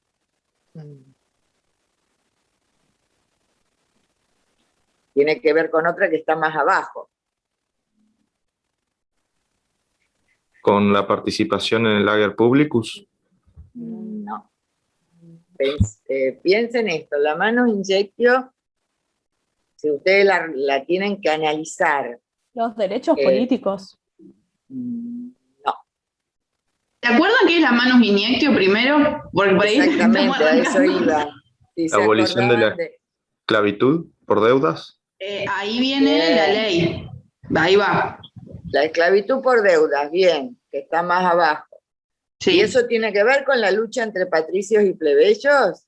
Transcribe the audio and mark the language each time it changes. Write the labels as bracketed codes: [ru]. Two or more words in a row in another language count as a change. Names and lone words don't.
[es] Tiene que ver con otra que está más abajo. Con la participación en el [la] Ager Publicus. [es] No. Piensen esto, la [la] manus injectio, [es] si ustedes la tienen que analizar. Los derechos políticos. No. ¿Se acuerdan qué es la [la] manus iniectio [es] primero? Porque por ahí exactamente, a eso iba. Si la abolición de la esclavitud por deudas. Ahí viene la ley. Ahí va. La esclavitud por deudas, bien, que está más abajo. Sí. ¿Y eso tiene que ver con la lucha entre patricios y plebeyos?